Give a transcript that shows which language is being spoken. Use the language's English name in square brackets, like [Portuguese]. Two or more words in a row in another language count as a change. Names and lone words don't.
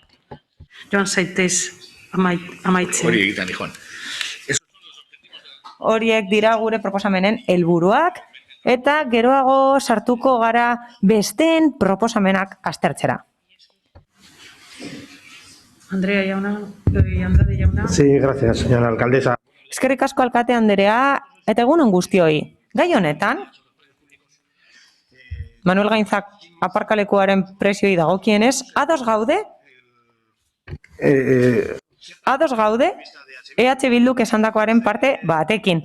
[Basque] Joan zaitez amaitzen. Hori egiten, Joan. Horiek dira gure proposamenen helburuak eta geroago sartuko gara besteen proposamenak aztertzera. Andrea jauna, Andrade jauna. [Spanish] Sí, gracias, señora alcaldesa. [Basque] Eskerrik asko alkate anderea, eta egunon guztioi. Gai honetan, Manuel Gainzak aparkalekuaren prezioi dagokienez, ados gaude? Ados gaude, EH Bilduk esandakoaren parte batekin.